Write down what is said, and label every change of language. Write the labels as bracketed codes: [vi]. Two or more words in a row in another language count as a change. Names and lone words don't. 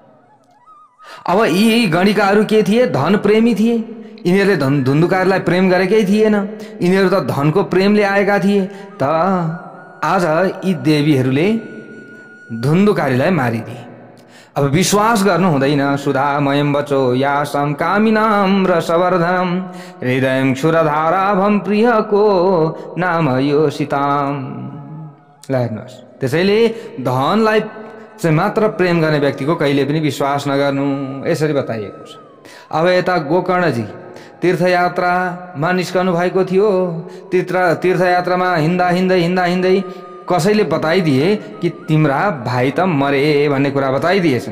[ne] अब यी गणिकाहरू के थिए? धन प्रेमी थिए। यिनीहरूले धुन्धुकारीलाई प्रेम गरेकै थिएन, यिनीहरू त धनको प्रेमले आएका थिए। त आज यी देवीहरूले धुन्धुकारीलाई मारिदिए। अब विश्वास गर्नु हुँदैन। [sa] सुधामयं वचो यासं कामिनां रसवर्धनम हृदयं क्षुरधाराभं प्रियको नाम योषिताम। [ne] ल हेर्नुहोस्, त्यसैले धनलाई चाहिँ मात्र प्रेम गर्ने व्यक्तिको कहिले पनि विश्वास नगर्नु, यसरी बताइएको छ। अब यता गोकर्णजी तीर्थयात्रामा निस्कनु भएको थियो। तीर्थयात्रामा हिँड्दै कसैले बताइदिए कि तिम्रा भाइ त मरे भन्ने कुरा बताइदिएछन्।